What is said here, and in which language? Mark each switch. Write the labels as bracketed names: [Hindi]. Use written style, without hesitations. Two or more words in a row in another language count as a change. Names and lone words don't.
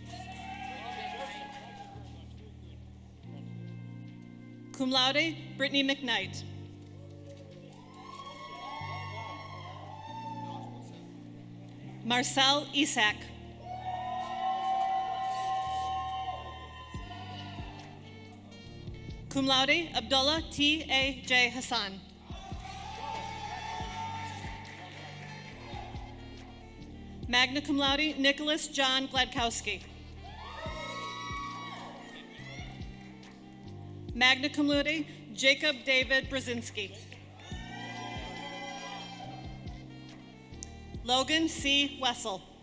[Latin] Cum laude, [English] Brittany McKnight. Marcel Isak. [Latin] Cum laude, [English] Abdullah T. A. J. Hassan. [Latin] Magna cum laude, [English] Nicholas John Gladkowski. [Latin] Magna cum laude, [English] Jacob David Brzezinski. Logan C. Wessel.